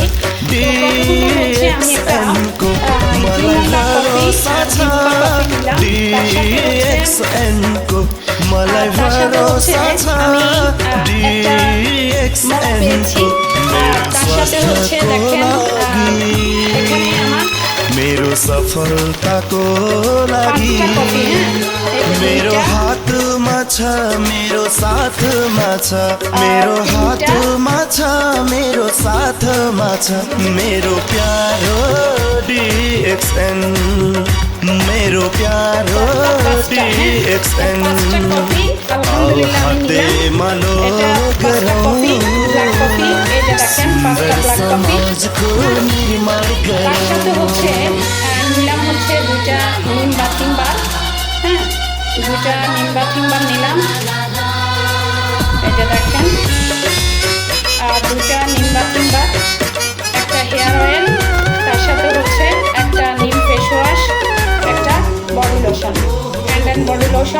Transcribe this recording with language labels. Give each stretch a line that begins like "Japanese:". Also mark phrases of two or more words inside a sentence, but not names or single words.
Bangla: তো প্রথমত হচ্ছে আমি একটা জিমোকা কফি নিলাম, তার সাথে হচ্ছে আমি একটা মগ পেয়েছি, তার সাথে হচ্ছে দেখেন এখানে আমার
Nepali: मेरो सफलताको लागि मेरो हातमा छ, मेरो साथमा छ, मेरो हातमा छ, मेरो साथमा छ, मेरो प्यारो डिएक्सएन, मेरो प्यारो डिएक्सएन। आओ हाते मालो गरौँ, सुन्दर समाजको निर्माण गरौँ।
Bangla: নিলাম হচ্ছে দুইটা নিম
English: bathing bar.
Bangla: হ্যাঁ, দুইটা নিম
English: bathing bar
Bangla: নিলাম, এটা দেখেন। আর দুইটা নিম
English: bathing bar,
Bangla: একটা
English: hair oil,
Bangla: তার সাথে হচ্ছে একটা নিম
English: face wash,
Bangla: একটা
English: body lotion, hand and body lotion.